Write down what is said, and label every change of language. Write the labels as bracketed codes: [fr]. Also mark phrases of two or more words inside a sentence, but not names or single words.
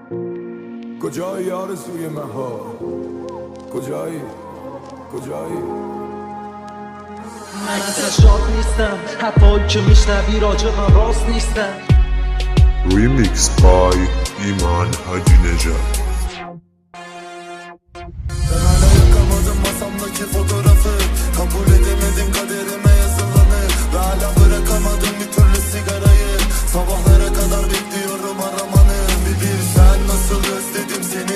[fa] کجایی آرزوی مهار؟ کجایی؟ من ازش شاد نیستم، حرفایی که میشنوی راجع من راست نیستم. [en] Remix by ایمان حاجی نژاد. [tr] Ben hala yakamadım masamdaki fotoğrafı. Kabul edemedim kaderime yazılanı. Ve hala bırakamadım bir türlü sigarayı. Sabahlara kadar bekliyorum aramanı. Bir bilsen nasıl özledim seni.